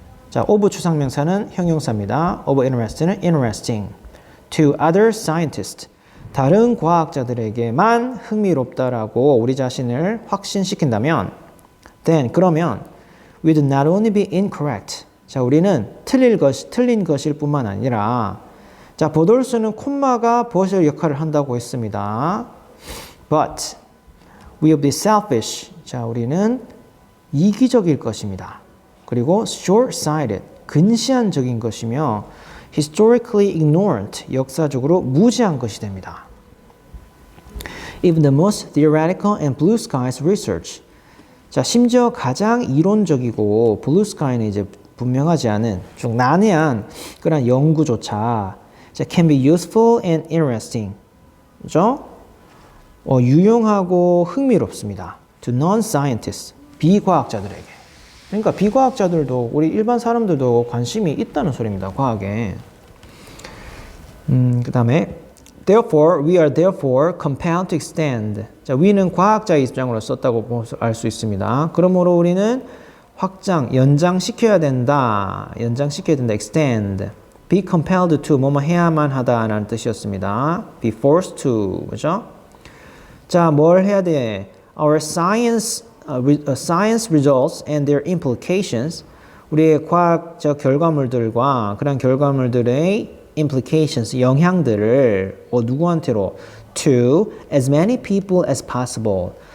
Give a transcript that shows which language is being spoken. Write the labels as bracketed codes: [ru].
[ko] 자, of 추상명사는 형용사입니다. [en] of interest는 interesting to other scientists, [ko] 다른 과학자들에게만 흥미롭다라고 우리 자신을 확신시킨다면 [en] then, [ko] 그러면 [en] we'd not only be incorrect. [ko] 자, 우리는 틀린 것일 뿐만 아니라 자, 버돌수는 콤마가 버절 역할을 한다고 했습니다. [en] But we'll be selfish. [ko] 자, 우리는 이기적일 것입니다. 그리고 [en] short-sighted, [ko] 근시안적인 것이며 [en] historically ignorant, [ko] 역사적으로 무지한 것이 됩니다. [en] Even the most theoretical and blue skies research. [ko] 자, 심지어 가장 이론적이고 블루 스카이는 이제 분명하지 않은 좀 난해한 그런 연구조차 자, [en] can be useful and interesting. [ko] 그죠? 유용하고 흥미롭습니다. [en] To non-scientists, [ko] 비과학자들에게. 그러니까 비과학자들도 우리 일반 사람들도 관심이 있다는 소리입니다. 과학에. 그 다음에 [en] Therefore, we are therefore compelled to extend. [ko] 자, we는 과학자의 입장으로 썼다고 알 수 있습니다. 그러므로 우리는 연장시켜야 된다. [en] extend. Be compelled to, [ko] 뭐뭐 해야만 하다라는 뜻이었습니다. [en] Be forced to, [ko] 그죠? 자, 뭘 해야 돼? [en] Our science results and their implications. [ko] 우리의 과학적 결과물들과 그런 결과물들의 implications, 영향들을 누구한테로? [en] To as many people as possible.